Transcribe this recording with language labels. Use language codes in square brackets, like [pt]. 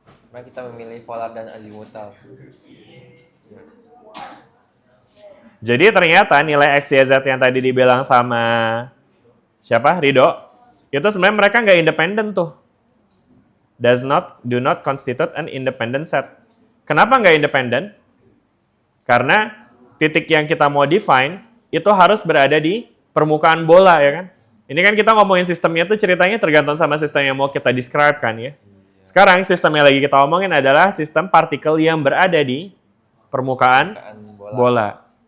[id] Karena kita memilih polar dan azimutal. Jadi ternyata nilai X, Y, Z yang tadi dibilang sama siapa? Ridho. Itu sebenarnya mereka nggak independen tuh. [en] Do not constitute an independent set. [id] Kenapa nggak independen? Karena titik yang kita mau define itu harus berada di permukaan bola, ya kan? Ini kan kita ngomongin sistemnya tuh ceritanya tergantung sama sistem yang mau kita describe kan ya. Sekarang sistem yang lagi kita omongin adalah sistem partikel yang berada di permukaan bola.